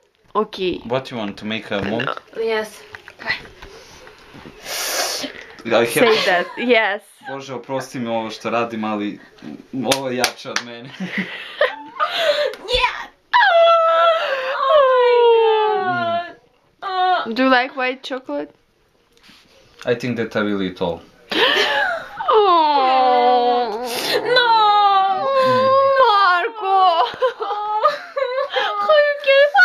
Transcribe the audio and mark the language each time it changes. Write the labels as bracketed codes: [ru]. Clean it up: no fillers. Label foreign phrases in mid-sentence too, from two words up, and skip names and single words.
[en] Okay. What you want to make a mold? Yes. Say that. Yes. [sr] Bože, oprosti mi ovo što radim, ali ovo je jače od mene. [en] Yeah. Do you like white chocolate? I think that I will eat all. Oh. No. Marco. How you can?